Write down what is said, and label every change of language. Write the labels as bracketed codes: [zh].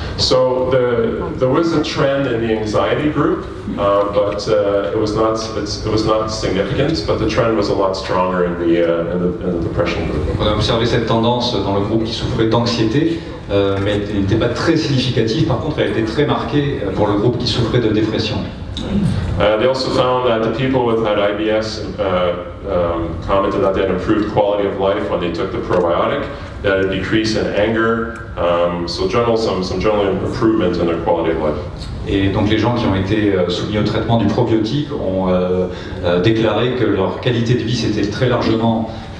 [en] So there was a trend in the anxiety group, but it was not significant. But the trend was a lot stronger in the depression group. [fr] On a observé cette tendance dans le groupe qui souffrait d'anxiété, mais elle n'était pas très significative. Par contre, elle était très marquée pour le groupe qui souffrait de dépression. [en] They also found that the people with had IBS commented that they had improved quality of life when they took the probiotic. They had a decrease in anger, so some general improvement in their quality of life. [fr] Et donc les gens qui ont été soumis au traitement du probiotique ont déclaré que leur qualité de vie s'était très largement